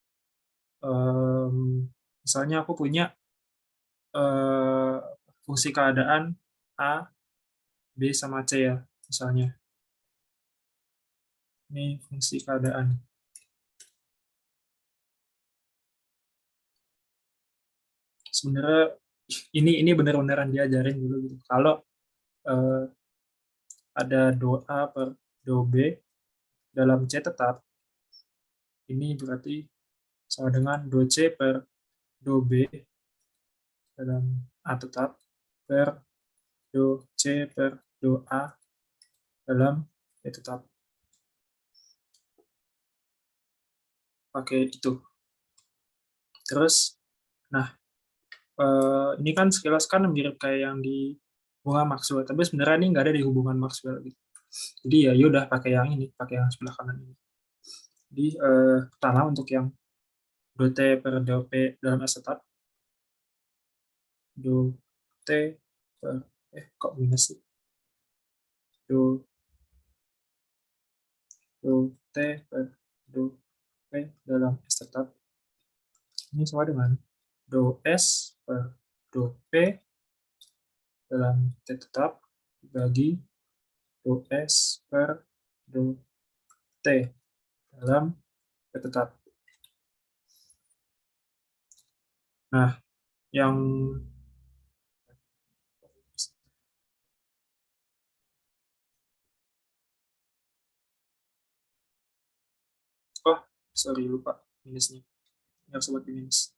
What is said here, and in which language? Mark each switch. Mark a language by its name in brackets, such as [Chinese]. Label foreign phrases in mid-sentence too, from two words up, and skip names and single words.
[Indonesian] Misalnya aku punya fungsi keadaan A, B sama C ya, misalnya. Ini fungsi keadaan. Sebenarnya ini benar-benaran diajarin dulu gitu. Kalau ada do A per do B dalam C tetap, ini berarti sama dengan do C per do B dalam A tetap per do C per do A dalam B tetap. Pakai itu. Terus, nah ini kan sekilas kan mirip kayak yang di bunga Maxwell, tapi sebenarnya ini nggak ada di hubungan Maxwell gitu. Jadi ya yaudah pakai yang ini, pakai yang sebelah kanan ini. Jadi pertama untuk yang do T per do P dalam S tetap, do T per, kok minus sih? Do T per do P dalam S tetap, ini sama dengan do S per do P dalam T tetap dibagi do S per do T dalam P tetap. Nah, yang [English] oh sorry [Indonesian] lupa minusnya, yang sobat minus.